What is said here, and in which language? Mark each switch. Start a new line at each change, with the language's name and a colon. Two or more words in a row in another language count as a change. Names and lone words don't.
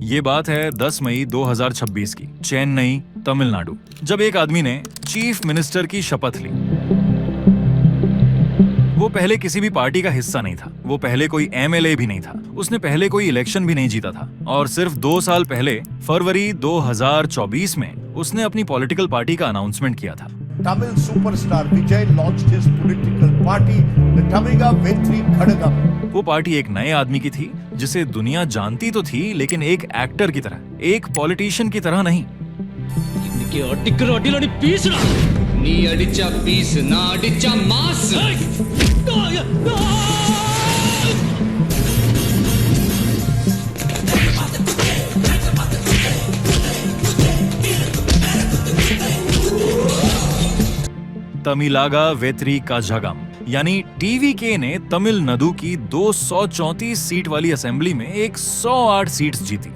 Hindi: ये बात है 10 मई 2026 की, चेन्नई, तमिलनाडु, जब एक आदमी ने
English: chief minister
Hindi: की शपथ ली। वो पहले किसी भी पार्टी का हिस्सा नहीं था, वो पहले कोई एमएलए भी नहीं था, उसने पहले कोई इलेक्शन भी नहीं जीता था, और सिर्फ 2 साल पहले फरवरी 2024 में उसने अपनी
English: political party
Hindi: का अनाउंसमेंट किया था।
English: Tamil superstar Vijay launched his political party, the Tamiga Vetri Kadagam.
Hindi: वो पार्टी एक नए आदमी की थी जिसे दुनिया जानती तो थी, लेकिन एक एक्टर की तरह, एक पॉलिटिशियन की तरह नहीं।
Tamil: இன்னைக்கு அடிக்கிற அடியில நீ பீசுடா. நீ அடிச்சா பீஸ், நான் அடிச்சா மாஸ்.
Hindi: तमिलागा वेत्री काझागम यानी टीवीके ने तमिलनाडु की 234 सीट वाली असेंबली में 108 सीट्स जीती।